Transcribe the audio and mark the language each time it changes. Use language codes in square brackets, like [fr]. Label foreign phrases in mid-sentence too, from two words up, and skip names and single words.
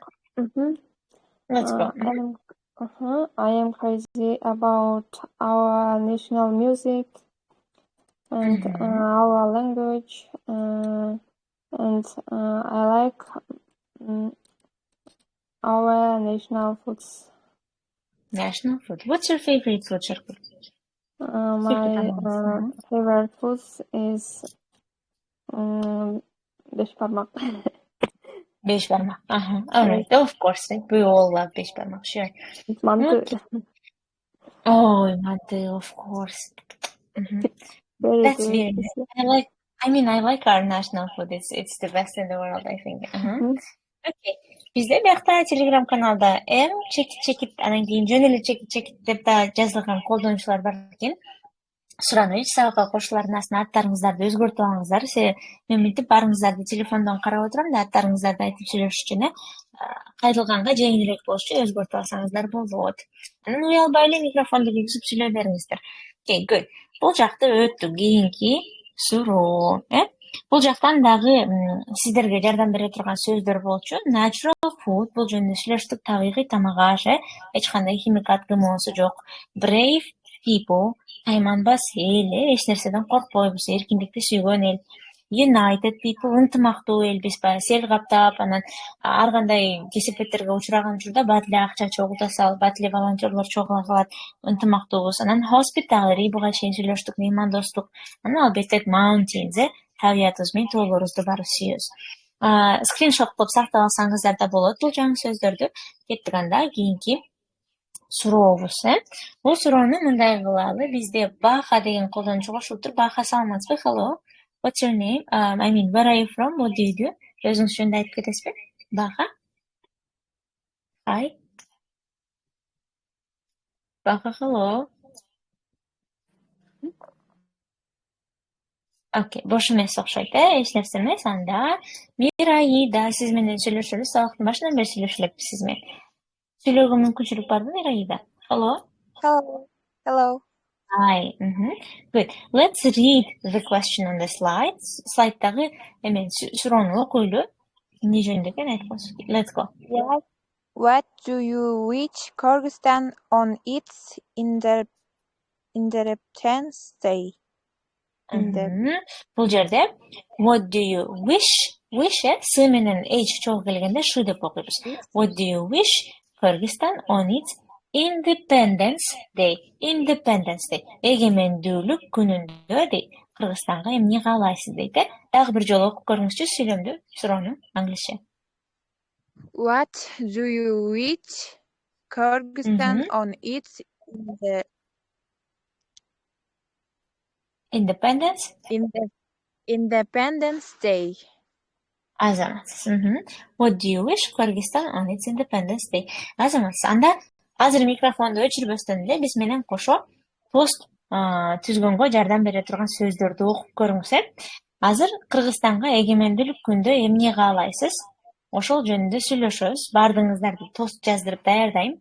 [en] Let's go. I am crazy about our national music and our language, and I like our national foods. National food. What's your favorite food, Sharkul? My favorite food is beshbarmak. Beshbarmak. All right. Of course, we all love beshbarmak. Sure. Mantı. Oh, mantı, of course. That's very nice. I like our national food. It's the best in the world, I think. Okay. [ky] Бизде биякта Telegram каналда чекит анан кийин жөн эле чекит деп да жазылган колдонуучулар бар экен. Суранович, сабакка кошулардын астына аттарыңыздарды өзгөртүп алыңыздар. Мен мынтип барыңыздарды телефондон карап отурам да аттарыңыздарды айтып сүйлөшүш үчүн кайрылганга жеңилирээк болуш үчүн өзгөртүп алсаңыздар болот. Анан уялбай эле микрофонду кийгизип сүйлөй бериңиздер. [en] Okay, good. [ky] Бул жакты өттү. Кийинки суроо. Бул жактан дагы сиздерге жардам бере турган сөздөр болчу. [en] Natural food, [ky] бул жөнүндө сүйлөштүк, табигый тамак аш, эч кандай химикат ГМОсу жок. [en] Brave people, [ky] тайманбас эл, эч нерседен коркпойбуз, эркиндикти сүйгөн эл. [en] United people, [ky] ынтымактуу эл, биз баягы сел каптап, анан ар кандай кесепеттерге учураган учурда бат эле акча чогулта салып, бат эле волонтерлор чогула калат, ынтымактуубуз. Анан hospitality, буга чейин сүйлөштүк, меймандостук. Анан албетте mountains, табиятыбыз менен тоолорубузду баары сүйөбүз. Скриншот кылып сактап алсаңыздар да болот бул жаңы сөздөрдү. Кеттик анда кийинки сурообуз. Бул суроону мындай кылалы. Бизде Баха деген колдонуучу кошулуп тур. Баха, саламатсызбы? [en] Hello. What's your name? I mean, where are you from? What do you do? [ky] Өзүңүз жөнүндө айтып кетесизби? [en] Баха? Hi. Баха, hello. [ky] Окей, бош эмес окшойт, эч нерсе эмес. Анда Мираида, сиз менен сүйлөшөлүбүз. Сабактын башынан бери сүйлөшүп элекпиз сиз менен. Сүйлөөгө мүмкүнчүлүк барбы, Мираида? [en] Hello. Hello. Hi. Good. Let's read the question on the slide. [ky] Слайдтагы суроону окуйлу. Эмне жөнүндө экен айтып коесуз. [en] Let's go. What do you wish Kyrgyzstan on its Independence Day? [ky] Бул жерде [en] what do you wish [ky] с менен h чогуу келгенде ш деп окуйбуз. [en] What do you wish Kyrgyzstan on its Independence Day. [ky] Эгемендүүлүк күнүндө дейт. Кыргызстанга эмне каалайсыз дейт. Дагы бир жолу окуп көрүңүзчү сүйлөмдү, суроону англисче. [en] What do you wish Kyrgyzstan on its Independence Day? [ky] Азаматсыз. [en] What do you wish Kyrgyzstan on its Independence Day? [ky] Азаматсыз. Анда азыр микрофонду өчүрбөстөн эле биз менен кошо пост түзгөнгө жардам бере турган сөздөрдү окуп көрүңүз. Азыр Кыргызстанга эгемендүүлүк күндө эмне каалайсыз? Ошол жөнүндө сүйлөшөбүз. Бардыгыңыздарды тост жаздырып даярдайм.